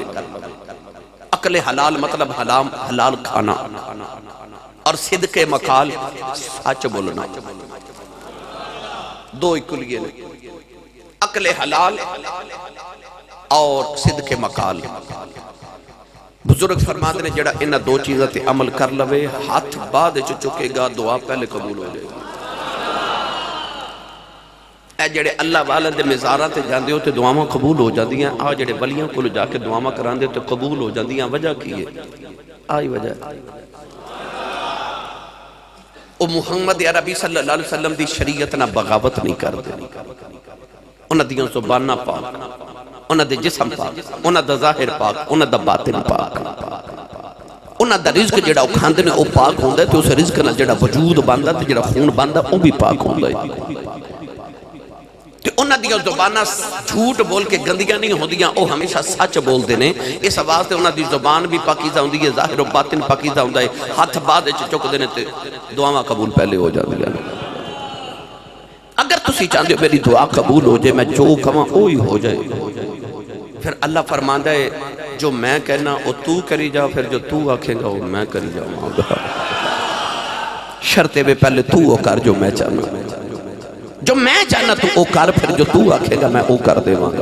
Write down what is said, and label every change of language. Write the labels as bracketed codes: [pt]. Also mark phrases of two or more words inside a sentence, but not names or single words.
[ar] عقل حلال [ur] مطلب حلال کھانا, اور [ar] صدق مقال [ur] سچ بولنا. [pa] دو اکلیے نے, [ar] عقل حلال [pa] اور [ar] صدق مقال. [pa] بزرگ فرماتے ہیں جڑا انہاں دو چیزیں تے عمل کر لوے ہاتھ بعد چکے گا, دعا پہلے قبول ہو جائے گا. اے جڑے اللہ والے دے مزاراں تے جاندے ہو تے دعاواں قبول ہو جاندیاں. آ جڑے ولیاں کول جا کے دعاواں کراندے تے قبول ہو جاندیاں. وجہ کی ہے؟ آئی وجہ او محمد عربی [ar] صلی اللہ علیہ وسلم [pa] دی شریعت نہ بغاوت نہیں کر دے. انہاں دیاں زباناں پاک, انہاں دے جسم پاک, انہاں دا ظاہر پاک, انہاں دا باطن پاک. انہاں دا رزق جڑا او کھاندے نے او پاک ہوندا ہے تے اس رزق نال جڑا وجود بندا تے جڑا خون بندا او بھی پاک ہوندا ہے. کہ انہاں دیاں زباناں جھوٹ بول کے گندیاں نہیں ہوندیاں, او ہمیشہ سچ بول دے نے. اس واسطے انہاں دی زبان بھی پاکیزہ ہوندی ہے, ظاہر و باطن پاکیزہ ہوندا ہے. ہاتھ بعد چک دے نے تے دعاواں قبول پہلے ہو جاندیاں. اگر تسی چاہندے ہو میری دعا قبول ہو جائے, میں جو کہاں وہی ہو جائے, پھر اللہ فرماندا ہے جو میں کہنا وہ تو کری جا, پھر جو تو آکھے گا وہ میں کری جاؤں گا. شرطے میں پہلے تو وہ کر جو میں چاہنا, جو میں چاہنا تو او کر, پھر جو تو آکھے گا میں او کر دے گا.